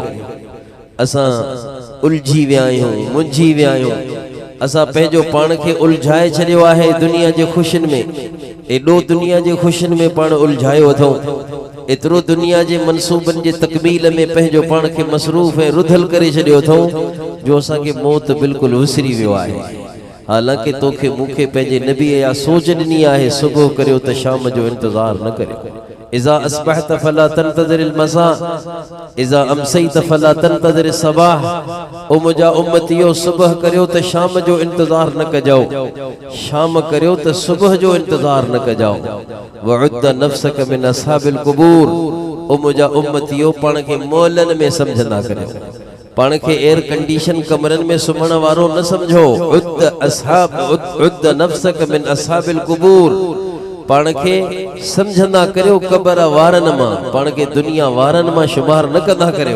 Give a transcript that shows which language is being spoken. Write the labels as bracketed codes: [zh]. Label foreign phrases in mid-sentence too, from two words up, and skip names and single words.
[sd] असां उलझी विया आहियूं, मुंझी विया आहियूं, असां पंहिंजो पाण खे उलझाए छॾियो आहे दुनिया जे ख़ुशियुनि में, एॾो दुनिया जे ख़ुशियुनि में पाण उलझायो अथऊं, एतिरो दुनिया जे मनसूबनि जे तकमील में पंहिंजो पाण खे मसरूफ़ ऐं रुधल करे छॾियो अथऊं जो असांखे मौत बिल्कुलु विसरी वियो आहे। हालांकि तोखे मूंखे पंहिंजे नबी या सोच ॾिनी आहे, सुबुह करियो त शाम जो इंतज़ार न करियो। [ar] إذا أصبحت فلا تنتظر المساء إذا أمسيت فلا تنتظر الصباح. [sd] ओ मुंहिंजा उम्मतियो, सुबुह करियो त शाम जो इंतज़ार न कजो, शाम करियो त सुबुह जो इंतज़ार न कजो। [ar] وعد نفسك من أصحاب القبور. [sd] ओ मुंहिंजा उम्मतियो, पाण खे मोहलनि में समझंदा करियो, पाण खे [en] air condition [sd] कमरनि में सुम्हण वारो न समझो। [ar] عد نفسك من أصحاب القبور. [sd] पाण खे समझंदा करियो कबर वारनि मां, पाण खे दुनिया वारनि मां शुमार न कंदा करियो।